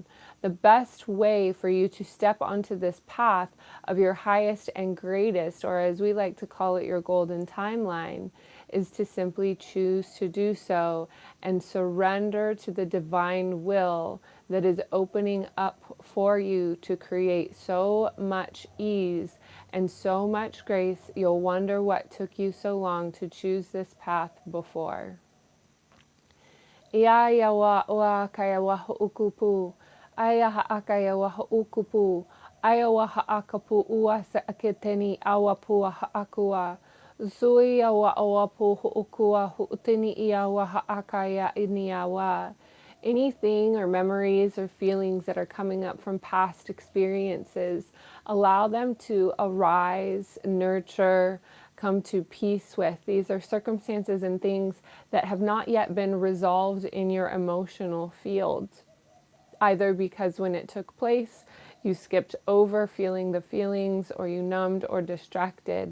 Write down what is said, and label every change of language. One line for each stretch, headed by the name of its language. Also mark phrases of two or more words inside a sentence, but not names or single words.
English: The best way for you to step onto this path of your highest and greatest, or as we like to call it, your golden timeline, is to simply choose to do so and surrender to the divine will that is opening up for you to create so much ease and so much grace, you'll wonder what took you so long to choose this path before. Ia ia wa ua kaya wa ho'ukupu. Aya ha'akaya wa ho'ukupu. Aya wa ha'akapu ua sa aketeni awa pua ha'akua. Zui awa awapu ho'ukua ho'utini ia wa ha'akaya inia wa. Anything or memories or feelings that are coming up from past experiences, allow them to arise, nurture, come to peace with. These are circumstances and things that have not yet been resolved in your emotional field, either because when it took place, you skipped over feeling the feelings, or you numbed or distracted.